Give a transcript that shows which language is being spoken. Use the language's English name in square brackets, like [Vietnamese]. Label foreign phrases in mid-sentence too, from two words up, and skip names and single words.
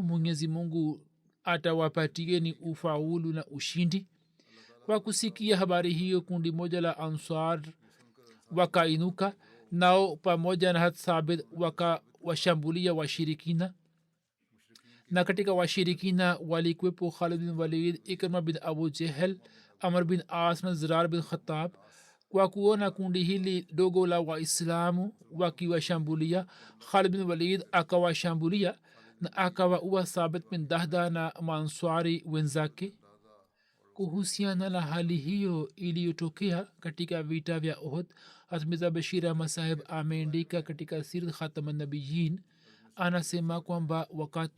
[Swahili] Mwenyezi Mungu atawapatieni ufaulu na ushindi. Kwa kusikia habari hiyo, kundi moja la Ansar wakainuka, nao pamoja na Hat Sabit wakawashambulia washirikina. Na katika washirikina walikwepo Khalid bin Walid, Ikrima bin Abu Jehel, Amr bin As na Zirar bin Khattab. kwa kuona kundi hili dogo la waislamu wakiwashambulia khalid bin walid akawashambulia na akawaua sabit bin dahda na manswari wenzake kuhusiana na hali hiyo iliyotokea katika vita vya ohd hatmiza bashir ahmad saheb ameandika katika sirat khatamanabiyin anasema kwamba wakati